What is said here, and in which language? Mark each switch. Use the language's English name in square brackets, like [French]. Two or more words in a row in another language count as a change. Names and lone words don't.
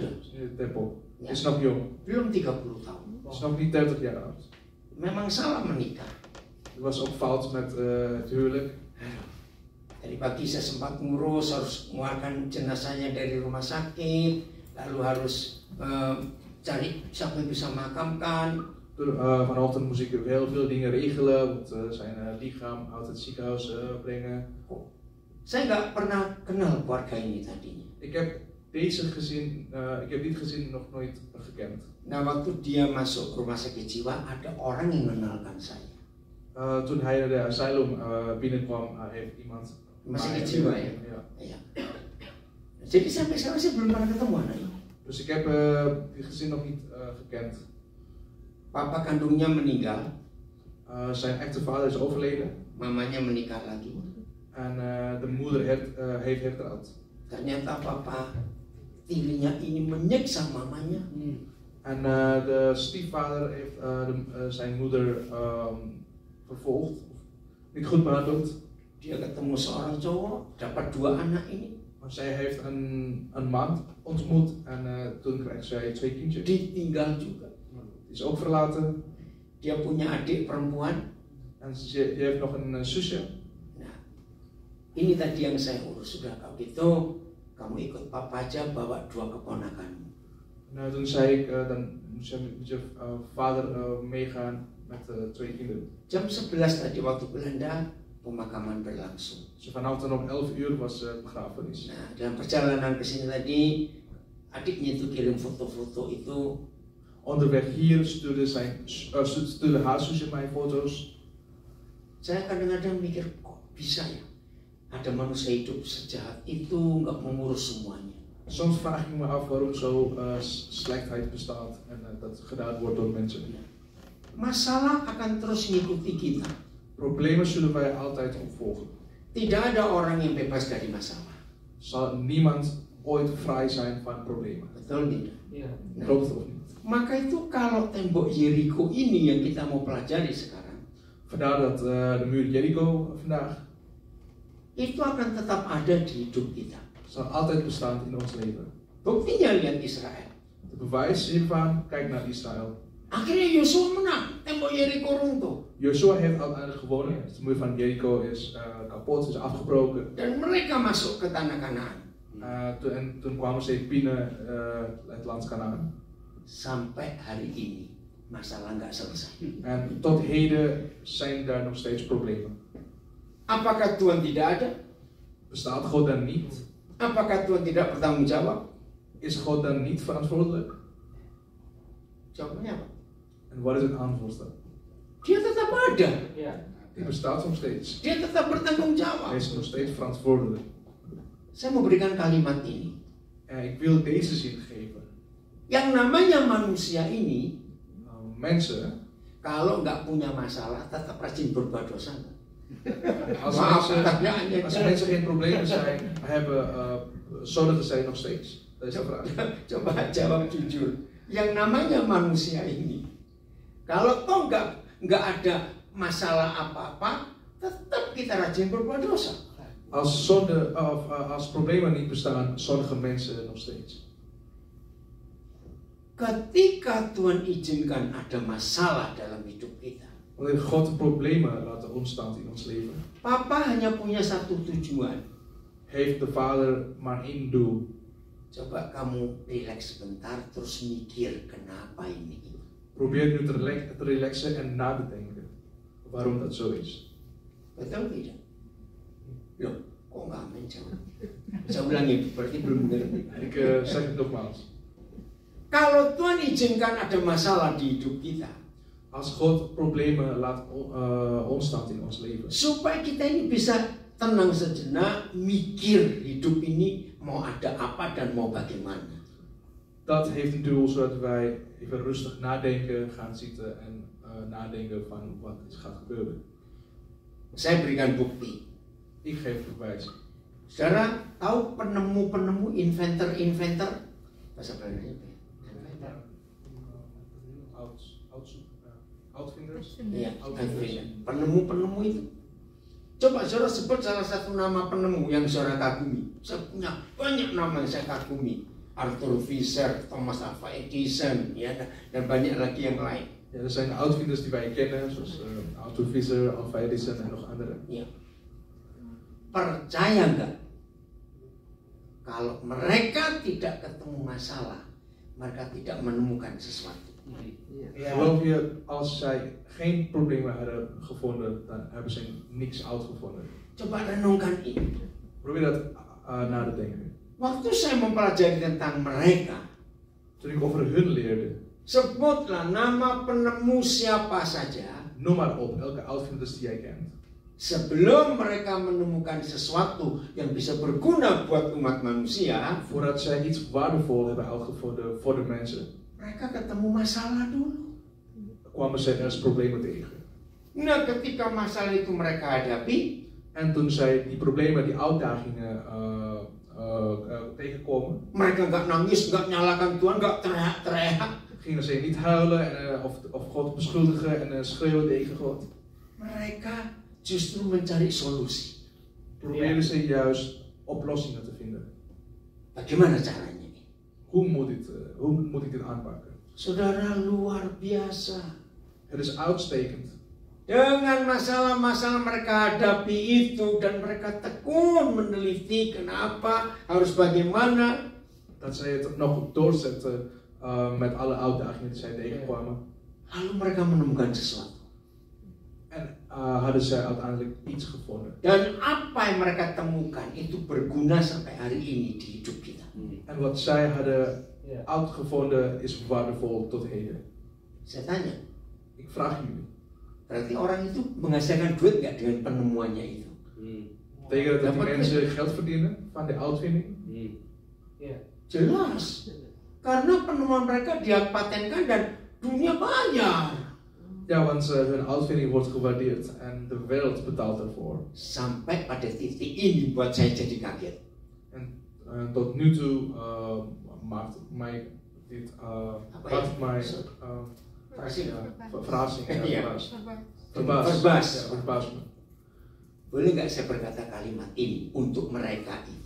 [Dutch] in het Depok. Ja. Is nog jong. [Indonesian] belum 30 tahun. [Dutch] Is nog niet 30 jaar oud. [Indonesian] Memang salah menikah. [Dutch] Er was ook fout met het huwelijk. [Indonesian] Tadi pagi saya sempat ngurus, harus mengeluarkan jenazahnya dari rumah sakit, lalu harus cari siapa yang bisa makamkan. [Dutch] Vanochtend moest ik heel veel dingen regelen, want zijn lichaam uit het ziekenhuis brengen. [Indonesian] Saya nggak pernah kenal keluarga ini tadinya. [Dutch] Ik heb dit gezin nog nooit gekend. [Indonesian] Nah, waktu dia masuk rumah sakit jiwa, ada orang yang mengenalkan saya. [Dutch] Toen hij naar de asylum binnenkwam, heeft iemand [Indonesian] Rumah sakit jiwa ya? [Dutch] Ja. [Indonesian] Iya. Jadi sampai sekarang saya belum pernah ketemu anaknya. [Dutch] Dus ik heb dit gezin nog niet gekend. [Indonesian] Papa kandungnya meninggal, [Dutch] Zijn echte vader is overleden [Indonesian] mamanya menikah lagi. [Dutch] en de moeder heeft hertrouwd. [Indonesian] Ternyata papa tirinya ini menyiksa mamanya. [Dutch] En de stiefvader heeft zijn moeder vervolgd, niet goed behandeld. [Indonesian] Dia ketemu seorang cowok, dapat 2 anak ini. [Dutch] Maar zij heeft een man ontmoet en toen kreeg zij 2 kindjes. [Indonesian] Ditinggal juga. [Dutch] Die is ook verlaten [Indonesian] Dia punya adik perempuan. [Dutch] en ze heeft nog een zusje. [Indonesian] Nah, ini tadi yang saya urus. Sudah kalau gitu, kamu ikut papa aja bawa 2 keponakanmu. [Dutch] En toen zei ik, dan moet je met je vader meegaan met 2 kinderen. [Indonesian] Jam 11 tadi waktu Belanda, pemakaman berlangsung. [Dutch] Dus vanavond om 11 uur was de begrafenis. [Indonesian] Nah, dalam perjalanan ke sini tadi, adiknya itu kirim foto-foto itu. [Dutch] Onderweg hier stuurde haar zusje mij foto's. [Indonesian] Saya kadang-kadang mikir, kok bisa ya? Ada manusia hidup sejahat itu nggak mengurus semuanya. [Dutch] Soms vraag ik me af waarom zo slechtheid bestaat en dat gedaan wordt door mensen. [Indonesian] Masalah akan terus mengikuti kita. [Dutch] Problemen zullen wij altijd opvolgen. [Indonesian] Tidak ada orang yang bebas dari masalah. [Dutch] Zal niemand ooit vrij zijn van problemen. [Indonesian] Betul tidak? Nah, [Dutch] Klopt het of niet? [Indonesian] maka itu kalau tembok Jericho ini yang kita mau pelajari sekarang, [Dutch] Vandaar dat de muur Jericho vandaag [Indonesian] itu akan tetap ada di hidup kita. [Dutch] zal altijd bestaan in ons leven. [Indonesian] Buktinya lihat Israel. [Dutch] De bewijs hiervan, kijk naar Israël. [Indonesian] Akhirnya Yosua menang, tembok Yeriko runtuh. [Dutch] Joshua heeft uiteindelijk gewonnen. De muur van Jericho is kapot, is afgebroken. [Indonesian] Dan mereka masuk ke tanah Kanaan. [Dutch] Toen kwamen ze binnen het land Kanaan. [Indonesian] Sampai hari ini masalah nggak selesai. [Dutch] En tot heden zijn daar nog steeds problemen. [Indonesian] Apakah Tuhan tidak ada? [Dutch] Bestaat God dan niet? [Indonesian] Apakah Tuhan tidak bertanggung jawab? [Dutch] Is God dan niet verantwoordelijk? [Indonesian] Jawabannya apa? [Dutch] En wat is het antwoord dan? [Indonesian] Dia tetap ada. [Dutch] Die bestaat nog steeds. [Indonesian] Dia tetap bertanggung [Dutch] Hij [Indonesian] jawab. [Dutch] is nog steeds verantwoordelijk. [Indonesian] Saya mau berikan kalimat ini. [Dutch] En ik wil deze zin geven. [Indonesian] Yang namanya manusia ini, [Dutch] Mensen, [Indonesian] kalau nggak punya masalah, tetap rajin berbuat dosa. [Dutch] als [Indonesian] Maaf, [Dutch] mensen, [Indonesian] pertanyaannya. [Dutch] als mensen geen problemen hebben, zondigen zij nog steeds. Dat is de vraag. [Indonesian] Coba jawab jujur. Yang namanya manusia ini, kalau toh nggak ada masalah apa-apa, tetap kita rajin berbuat dosa. [Dutch] Als problemen niet bestaan, zondigen mensen nog steeds. [Indonesian] Ketika Tuhan izinkan ada masalah dalam hidup kita, [Dutch] Wanneer God problemen laat ontstaan in ons leven, [Indonesian] Papa hanya punya satu tujuan. [Dutch] heeft de Vader maar één doel. [Indonesian] Coba kamu relax sebentar, terus mikir kenapa ini. [Dutch] Probeer nu te relaxen en na te denken waarom dat zo is. [Indonesian] Betul tidak? Loh, kok nggak menjawab? Saya ulangi, berarti belum mengerti. [Dutch] Ik zeg het nogmaals. [Indonesian] Kalau Tuhan izinkan ada masalah di hidup kita, [Dutch] Als God problemen laat ontstaan in ons leven, [Indonesian] supaya kita ini bisa tenang sejenak, mikir hidup ini mau ada apa dan mau bagaimana. [Dutch] dat heeft een doel zodat wij even rustig nadenken, gaan zitten en nadenken van wat gaat gebeuren. [Indonesian] Saya berikan bukti. [Dutch] Ik geef bewijs. [Indonesian] Saudara tahu penemu-penemu, inventor-inventor? Bahasa Belandanya apa ya? Inventor. [Dutch] Outfinders? [Indonesian] Iya, inventor. Penemu-penemu itu. Coba saudara sebut salah satu nama penemu yang saudara kagumi. Saya punya banyak nama yang saya kagumi. Arthur Fisher, Thomas Alva Edison, ya, dan banyak lagi yang lain. [Dutch] Ja, er zijn outfinders die wij kennen, zoals Arthur Fisher, Alva Edison en nog andere. [Indonesian] Ya. Percaya nggak? Kalau mereka tidak ketemu masalah, mereka tidak menemukan sesuatu. [Dutch] Geloof je, als zij geen problemen hadden gevonden, dan hebben ze niks uitgevonden. [Indonesian] Coba renungkan ini. [Dutch] Probeer dat na te denken. [Indonesian] Waktu saya mempelajari tentang mereka, [Dutch] Toen ik over hun leerde, [Indonesian] sebutlah nama penemu siapa saja. [Dutch] noem maar op, elke outfinders die jij kent. [Indonesian] Sebelum mereka menemukan sesuatu yang bisa berguna buat umat manusia, [Dutch] Voordat zij iets waardevol hebben uitgevonden voor de mensen, [Indonesian] mereka ketemu masalah dulu. [Dutch] kwamen zij ergens problemen tegen. [Indonesian] Nah, ketika masalah itu mereka hadapi, [Dutch] En toen zij die problemen, die uitdagingen tegenkomen, [Indonesian] mereka nggak nangis, nggak nyalakan Tuhan, nggak teriak-teriak. [Dutch] gingen ze niet huilen en, of God beschuldigen en schreeuwen tegen God. [Indonesian] Mereka justru mencari solusi. [Dutch] Probeerden ze juist oplossingen te vinden. [Indonesian] Bagaimana caranya ini? [Dutch] Hoe moet ik dit aanpakken? [Indonesian] Saudara, luar biasa. [Dutch] Het is uitstekend. [Indonesian] Dengan masalah-masalah mereka hadapi itu dan mereka tekun meneliti kenapa, harus bagaimana. [Dutch] Dat zij het nog doorzetten met alle uitdagingen die zij tegenkwamen. [Indonesian] Lalu mereka menemukan sesuatu. [Dutch] En hadden zij uiteindelijk iets gevonden. [Indonesian] Dan apa yang mereka temukan itu berguna sampai hari ini di hidup kita. [Dutch] En wat zij hadden uitgevonden is waardevol tot heden. [Indonesian] Saya tanya, [Dutch] Ik vraag jullie. [Indonesian] berarti orang itu menghasilkan duit nggak dengan penemuannya itu? [Dutch] Betekent dat die [Indonesian] Dapat [Dutch] mensen geld verdienen van de uitvinding? [Indonesian] Jelas. Karena penemuan mereka dia patenkan dan dunia bayar. [Dutch] Ja, want hun uitvinding wordt gewaardeerd en de wereld betaalt ervoor. [Indonesian] Sampai pada titik ini buat saya jadi kaget. [Dutch] En tot nu toe maakt mij dit verrassing. Verbaast me. [Indonesian] Boleh nggak saya berkata kalimat ini untuk mereka itu?